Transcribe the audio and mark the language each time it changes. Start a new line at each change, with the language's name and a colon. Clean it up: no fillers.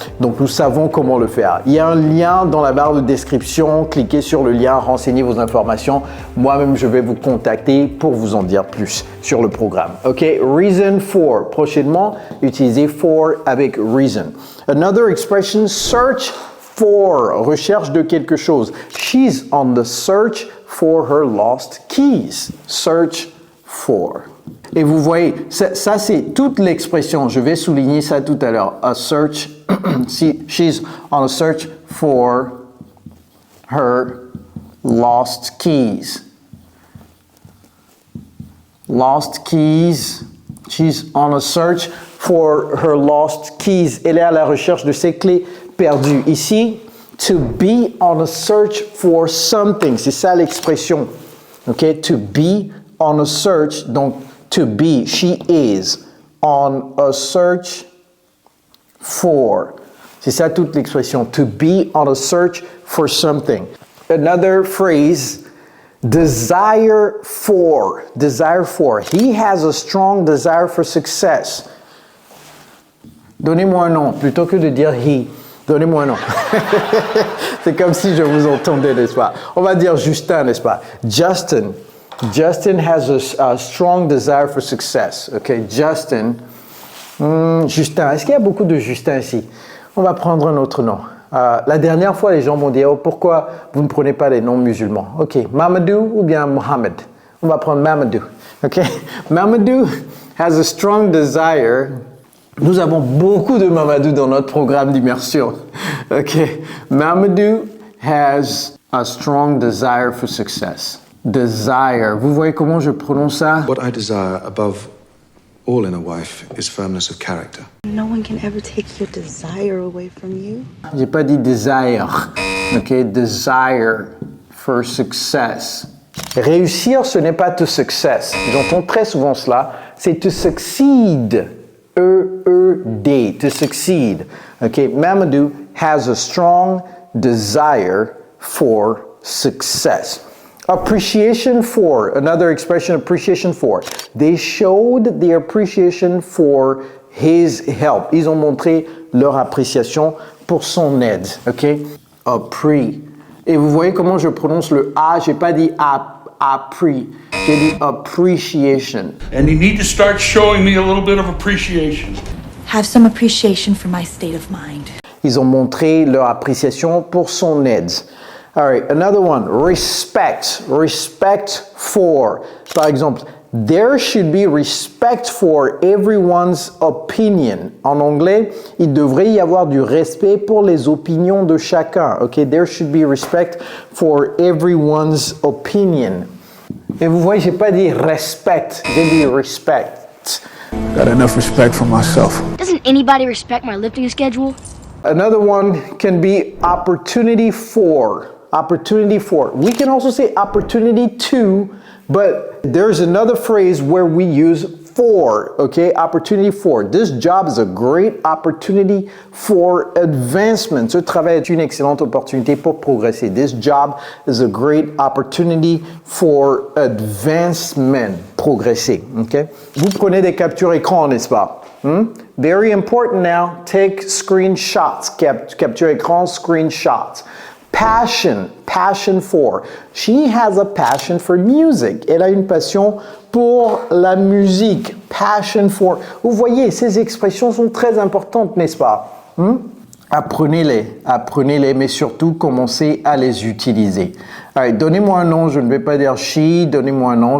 French: Donc nous savons comment le faire. Il y a un lien dans la barre de description, cliquez sur le lien, renseignez vos informations. Moi-même, je vais vous contacter pour vous en dire plus sur le programme. Okay?
English: Reason for.
French: Prochainement, utilisez for avec reason.
English: Another expression, search for.
French: Recherche de quelque chose.
English: She's on the search for her lost keys. Search for.
French: Et vous voyez, ça c'est toute l'expression. Je vais souligner ça tout à l'heure.
English: A search, she's on a search for her lost keys. Lost keys. She's on a search for her lost keys.
French: Elle est à la recherche de ses clés perdues.
English: Ici, to be on a search for something.
French: C'est ça l'expression.
English: Okay? To be on a search. Donc, to be. She is on a search for.
French: C'est ça toute l'expression.
English: To be on a search for something. Another phrase, desire for. Desire for. He has a strong desire for success.
French: Donnez-moi un nom plutôt que de dire he. Donnez-moi un nom. C'est comme si je vous entendais, n'est-ce pas? On va dire Justin, n'est-ce pas? Justin.
English: Justin has a strong desire for success. Okay, Justin. Justin.
French: Est-ce qu'il y a beaucoup de Justin ici? On va prendre un autre nom. La dernière fois, les gens m'ont dit, oh, pourquoi vous ne prenez pas les noms musulmans? Ok, Mamadou ou bien Mohamed? On va prendre Mamadou.
English: Ok, Mamadou has a strong desire.
French: Nous avons beaucoup de Mamadou dans notre programme d'immersion.
English: Okay. Mamadou has a strong desire for success. Desire.
French: Vous voyez comment je prononce ça?
English: What I desire above all in a wife is firmness of character. No one can ever take your desire away from you.
French: J'ai pas dit desire. Okay.
English: Desire for success.
French: Réussir, ce n'est pas
English: to success.
French: J'entends très souvent cela.
English: C'est to succeed. E-E-D, to succeed. Okay, Mamadou has a strong desire for success. Appreciation for, another expression, appreciation for. They showed their appreciation for his help.
French: Ils ont montré leur appréciation pour son aide. OK? Appris. Et vous voyez comment je prononce le A, j'ai pas dit appris. J'ai dit appreciation.
English: And you need to start showing me a little bit of appreciation. Have some appreciation for my state of mind.
French: Ils ont montré leur appréciation pour son aide.
English: All right, another one, respect. Respect for.
French: Par exemple,
English: there should be respect for everyone's opinion.
French: En anglais, il devrait y avoir du respect pour les opinions de chacun.
English: Okay, there should be respect for everyone's opinion.
French: Et vous voyez, j'ai pas dit respect, j'ai dit respect.
English: Got enough respect for myself. Doesn't anybody respect my lifting schedule? Another one can be opportunity for. Opportunity for. We can also say opportunity to, but there's another phrase where we use for, okay? Opportunity for. This job is a great opportunity for advancement.
French: Ce travail est une excellente opportunité pour progresser.
English: This job is a great opportunity for advancement.
French: Progresser, okay? Vous prenez des captures écran, n'est-ce pas?
English: Very important now. Take screenshots.
French: Capture écran,
English: screenshots. Passion for. She has a passion for music.
French: Elle a une passion pour la musique.
English: Passion for.
French: Vous voyez, ces expressions sont très importantes, n'est-ce pas? Apprenez-les, mais surtout commencez à les utiliser. Alright, donnez-moi un nom, je ne vais pas dire she, donnez-moi un nom.